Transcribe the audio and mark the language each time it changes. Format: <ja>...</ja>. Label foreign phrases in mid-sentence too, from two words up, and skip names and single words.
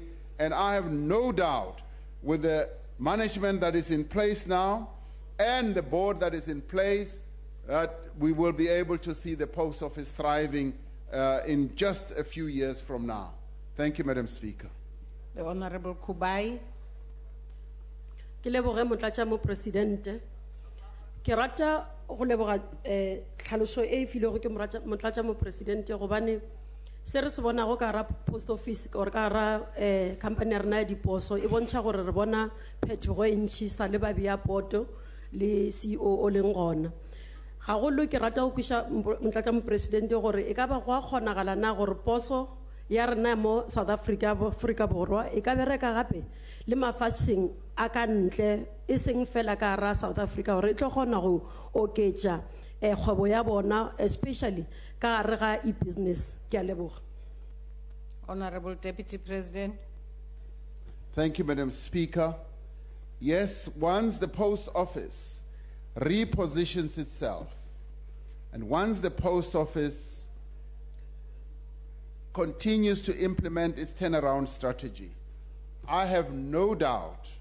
<en>And I have no doubt with the management that is in place now and the board that is in place that we will be able to see the post office thriving in just a few years from now. Thank you, Madam Speaker. The Honorable Kubai.</en> <nso>Ke leboge Motlatšamopresidente. Ke rata go leboga tlhaloso e filego ke Motlatšamopresidente gobane se re se bonago ka ra</nso> <en>post office or</en> <nso>ka ra company ya rena ya diposo e bontšha gore re bona phetogo e ntšhi sa le babea poto le CEO o leng gona. Gagolo ke rata go kwiša Motlatšamopresidente gore e ka ba go a kgonagala na gore poso ya rena mo South Africa Borwa e ka bereka gape le mafatsheng a ka ntle e seng fela ka ra South Africa gore e tlo kgona go oketša kgwebo ya bona especially ka gare ga e-business. Ke a leboga.</nso> <en>Honorable Deputy President. Thank you, Madam Speaker. Yes, once the post office repositions itself, and once the post office continues to implement its turnaround strategy, I have no doubt</en>